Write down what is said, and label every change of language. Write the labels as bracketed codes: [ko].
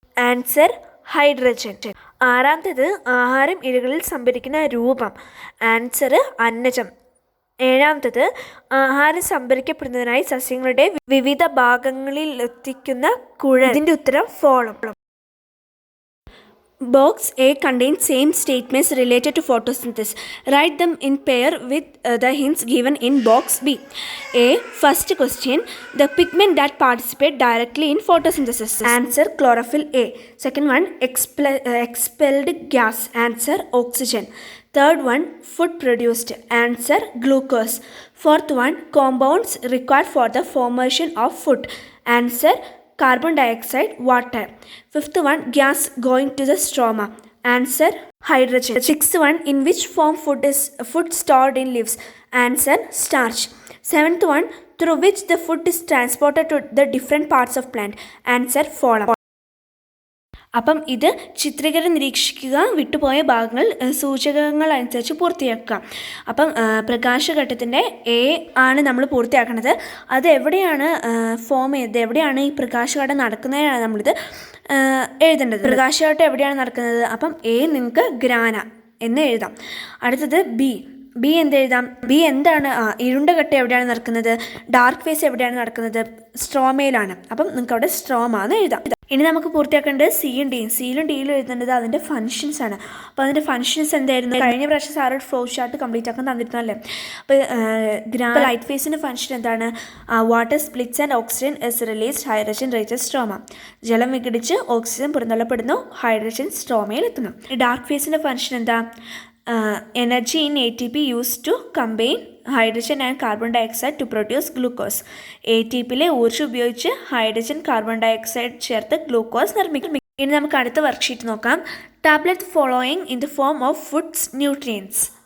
[ml] Answer hydrogen. 6ാമത്തേത് ആഹാരം ഇലകളിൽ സംഭരിക്കുന്ന രൂപം. ആൻസർ അന്നജം. 7ാമത്തേത് ആഹാരം സംഭരിക്കപ്പെടുന്നതിനായി സസ്യങ്ങളുടെ വിവിധ ഭാഗങ്ങളിൽ എത്തിക്കുന്ന കുഴൽ. ഇതിൻ്റെ ഉത്തരം ഫോളം. [en] Box A contains same statements related to photosynthesis. Write them in pair with the hints given in box B. A. First question. The pigment that participate directly in photosynthesis. Answer chlorophyll A. Second one, expelled gas. Answer oxygen. Third one, food produced. Answer glucose. Fourth one, compounds required for the formation of food. Answer carbon dioxide, water. Fifth one, gas going to the stroma. Answer hydrogen. Sixth one, in which form food stored in leaves. Answer starch. Seventh one, through which the food is transported to the different parts of plant. Answer phloem. [ml] അപ്പം ഇത് ചിത്രീകരണം നിരീക്ഷിക്കുക, വിട്ടുപോയ ഭാഗങ്ങൾ സൂചകങ്ങൾ അനുസരിച്ച് പൂർത്തിയാക്കുക. അപ്പം പ്രകാശഘട്ടത്തിൻ്റെ എ ആണ് നമ്മൾ പൂർത്തിയാക്കുന്നത്. അത് എവിടെയാണ് ഫോം ചെയ്തത്, എവിടെയാണ് ഈ പ്രകാശഘട്ടം നടക്കുന്നതിനാണ് നമ്മളിത് എഴുതേണ്ടത്. പ്രകാശഘട്ടം എവിടെയാണ് നടക്കുന്നത്? അപ്പം എ നിങ്ങൾക്ക് ഗ്രാന എന്ന് എഴുതാം. അടുത്തത് ബി എന്തെഴുതാം? ബി എന്താണ്? ഇരുണ്ട ഘട്ടം എവിടെയാണ് നടക്കുന്നത്? ഡാർക്ക് ഫേസ് എവിടെയാണ് നടക്കുന്നത്? സ്ട്രോമയിലാണ്. അപ്പം നിങ്ങൾക്ക് അവിടെ സ്ട്രോമ എന്ന് എഴുതാം. ഇനി നമുക്ക് പൂർത്തിയാക്കേണ്ടത് സിയും ഡിയും. സിയിലും ഡിയിലും എഴുതേണ്ടത് അതിൻ്റെ ഫങ്ഷൻസ് ആണ്. അപ്പോൾ അതിൻ്റെ ഫങ്ഷൻസ് എന്തായിരുന്നു? കഴിഞ്ഞ പ്രാവശ്യം സാറ് ഫ്ലോ ചാർട്ട് കംപ്ലീറ്റ് ആക്കാൻ തന്നിരുന്നല്ലേ. അപ്പോൾ ലൈറ്റ് ഫേസിൻ്റെ ഫങ്ഷൻ എന്താണ്? [en] Water splits and oxygen is released, hydrogen reaches stroma. [ml] ജലം വിഘടിച്ച് ഓക്സിജൻ പുറന്തള്ളപ്പെടുന്നു, ഹൈഡ്രജൻ സ്ട്രോമയിൽ എത്തുന്നു. ഡാർക്ക് ഫേസിൻ്റെ ഫങ്ഷൻ എന്താ? [en] Energy in ATP used to combine hydrogen and carbon dioxide to produce glucose. [ml] ATPയിലെ ഊർജ്ജം ഉപയോഗിച്ച് hydrogen carbon dioxide ചേർത്ത് glucose നിർമ്മിക്കും. ഇനി നമുക്ക് അടുത്ത വർക്ക്ഷീറ്റ് നോക്കാം. [en] Tablet following in the form of foods nutrients.